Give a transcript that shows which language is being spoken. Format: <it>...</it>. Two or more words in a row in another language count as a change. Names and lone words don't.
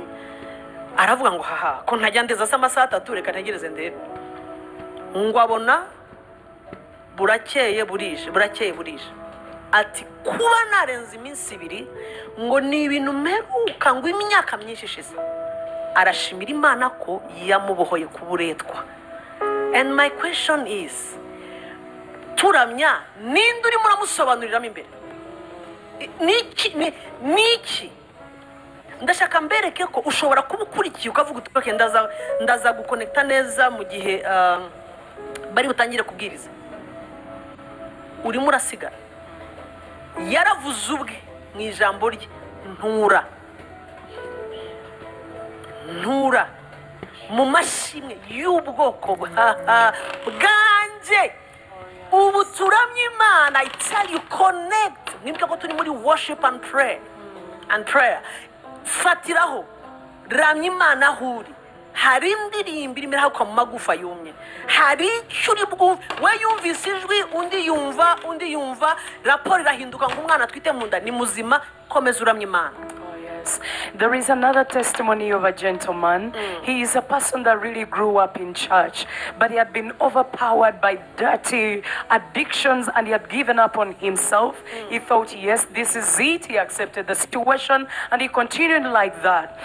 <rw>Aravuga ngo haha ko ntajya ndeza amasaha 3 reka ntegereze ndebe, ngo abona burakeye burije ati kuba narenze iminsi 2 ngo ni ibintu mperuka ngo imyaka myinshi ishize. Arashimira Imana ko yamubohoye ku buretwa.</rw> <en>And my question is,</en> <rw>turamya ninde uri muramusobanuriramo imbere? Niki ndashaka mbereke ko ushobora kuba ukurikiye ukavuga uti ndaza gukonekta neza mu gihe bari butangire kubwiriza, urimo urasigara. Yaravuze ubwe mu ijambo rye, ntura mu mashimwe y'ubwoko bwanjye. Ubu turamye Imana,</rw> <en>I tell you, connect.</en> <rw>Nibyo ko turi muri</rw> <en>worship and prayer.</en> <rw>Fatiraho ramya Imana aho uri. Hari indirimbo irimo irahaguruka mu magufa yumye, hari icyo uri bwumve. We yumvise ijwi, undi yumva raporo irahinduka ngo umwana twite mu nda ni muzima. Komeza uramya Imana.</rw> <en>There is another testimony of a gentleman. He is a person that really grew up in church, but he had been overpowered by dirty addictions and he had given up on himself. He thought, yes, this is it. He accepted the situation and he continued like that.</en>